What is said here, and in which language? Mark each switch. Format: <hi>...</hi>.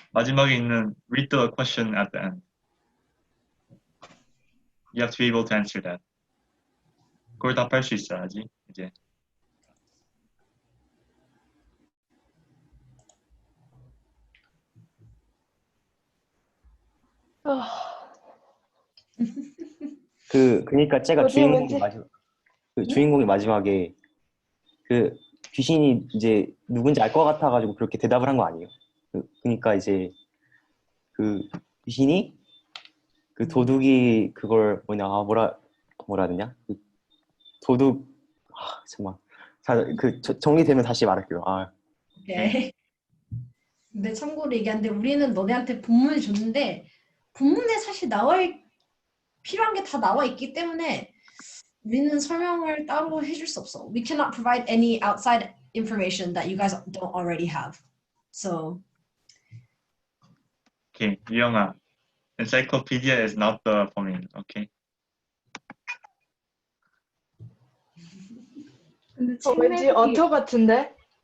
<ko>마지막에 있는</ko> <en>read the question at the end. You have to be able to answer that.</en> <ko>그걸 답할 수 있어야지 이제. 그러니까 제가 주인공이 마지막에 그 귀신이 이제 누군지 알 것 같아가지고 그렇게 대답을 한 거 아니에요? 그러니까 이제 그 귀신이 그 도둑이 그걸 뭐라 해야 되냐? 그 도둑 잠깐만. 정리되면 다시 말할게요.</ko> <en>오케이.</en> <ko>근데 참고로 얘기하는데 우리는 너네한테 본문을 줬는데 본문에 사실 필요한 게 다 나와 있기 때문에 우리는 설명을 따로 해줄 수 없어.</ko> <en>We cannot provide any outside information that you guys don't already have. So. Okay, 유영아. Encyclopedia is not the 범인. Okay.</en> <ko>근데 왠지 어터 같은데?</ko>